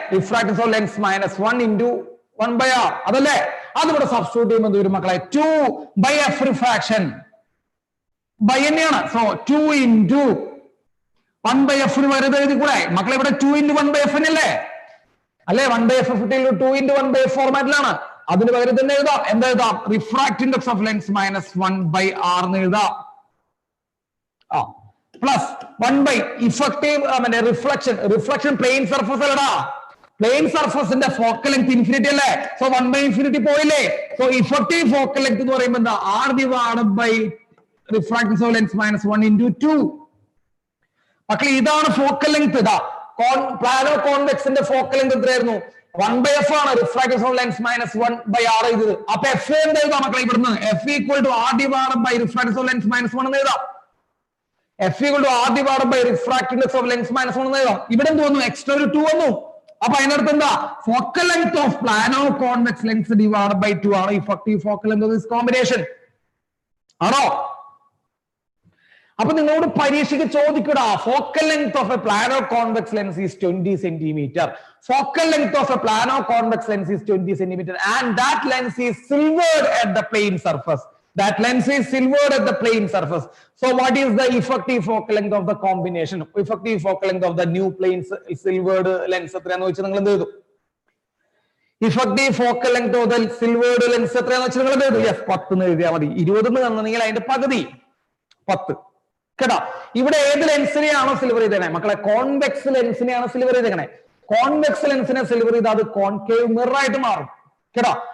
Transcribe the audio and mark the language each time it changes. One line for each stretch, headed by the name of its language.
English: Refractance of lens -1 into 1/r അതല്ലേ?
Malayalam: അതിവിടെ substitute ചെയ്യുമ്പോൾ വരും മക്കളെ 2/f റിഫ്രാക്ഷൻ ബൈ തന്നെയാണ്. സോ 2 into 1/f വരുന്നത് എഴുതി കൂടെ മക്കളെ? ഇവിടെ 2 into 1/f അല്ലേ? 1/f 2 into 1/f ഫോർമാറ്റിലാണ്. അതിന് പകരം തന്നെ എഴുതാം. എന്താ എഴുതാം?
English: refract index of lens -1/r
Malayalam: എന്ന് എഴുതാം.
English: Plus 1 effective reflection. Reflection plane surface അല്ലടാ. Plane സർഫസിന്റെ focal length infinity അല്ലേ? So 1/infinity പോയില്ലേ?
Malayalam: സോ ഇഫക്റ്റീവ് ഫോക്കൽ ലെങ്ത് എന്ന് പറയുമ്പോൾ എന്താ?
English: r divided by refractance of lens -1 into 2.
Malayalam: മക്കളെ ഇതാണ് ഫോക്കൽ ലെങ്ത്. ഇതാ പ്ലാനോ കോൺവെക്സിന്റെ ഫോക്കൽ ലെങ്ത് എത്രയായിരുന്നു? 1/f ആണ്. റിഫ്രാക്റ്റൻസ് ഓഫ് ലെൻസ് -1/r ചെയ്തത്. അപ്പൊ f എന്ത് എഴുതാം മക്കളെ? ഇവിടുന്ന്
English: f equal to r divided by refractance of lens -1
Malayalam: എന്ന് എഴുതാം.
English: f equal to r divided by refractive index of lens -1
Malayalam: എന്ന് എഴുതാം. ഇവിടെ എന്ത് വന്നു? എക്സ്ട്രാ ഒരു 2 വന്നു. അപ്പൊ അതിനടുത്ത് എന്താ?
English: Focal length of plano convex lens divide by 2 ആണ് effective focal length of this combination. ആണോ?
Malayalam: അപ്പൊ നിങ്ങളോട് പരീക്ഷയ്ക്ക് ചോദിക്കൂടാ,
English: Focal length of a plano convex lens is 20 centimeter. Focal length of a plano convex lens is 20 centimeter and that lens is silvered at the plane surface. That lens is silvered at the plane surface. So what is the effective focal length of the combination? Effective focal length of the new plane silvered lens
Malayalam: എത്രയാണെന്ന് വെച്ചാൽ നിങ്ങൾ എന്ത് ചെയ്തു?
English: effective focal length of the silvered lens
Malayalam: എത്രയാണെന്ന് വെച്ചാൽ നിങ്ങൾ എന്ത് ചെയ്തു? യെസ് 10 എന്ന് എഴുതിയാൽ മതി. 20 എന്ന് തന്നെങ്കിൽ അതിന്റെ പകുതി 10. കേട്ടോ? ഇവിടെ ഏത് ലെൻസിനെയാണോ സിൽവർ ചെയ്തേക്കണേ മക്കളെ? കോൺവെക്സ് ലെൻസിനെയാണ് സിൽവർ ചെയ്തേക്കണേ. കോൺവെക്സ് ലെൻസിനെ സിൽവർ ചെയ്ത് അത് കോൺകേവ് മിറർ ആയിട്ട് മാറും. കേട്ടോ?